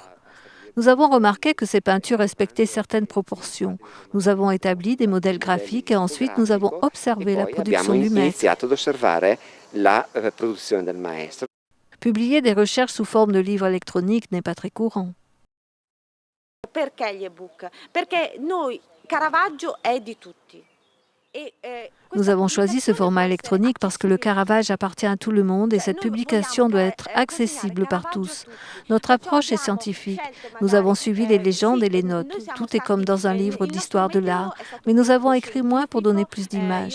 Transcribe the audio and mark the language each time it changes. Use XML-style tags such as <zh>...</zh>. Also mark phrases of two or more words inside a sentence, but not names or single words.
<fr>Nous avons remarqué que ces peintures respectaient certaines proportions. Nous avons établi des modèles graphiques et ensuite nous avons observé la production du maître. Publier des recherches sous forme de livres électroniques n'est pas très courant.</fr> <it>Perché gli ebook? Perché noi Caravaggio è di tutti.</it> <fr>Nous avons choisi ce format électronique parce que le Caravage appartient à tout le monde et cette publication doit être accessible par tous. Notre approche est scientifique. Nous avons suivi les légendes et les notes. Tout est comme dans un livre d'histoire de l'art. Mais nous avons écrit moins pour donner plus d'images.</fr>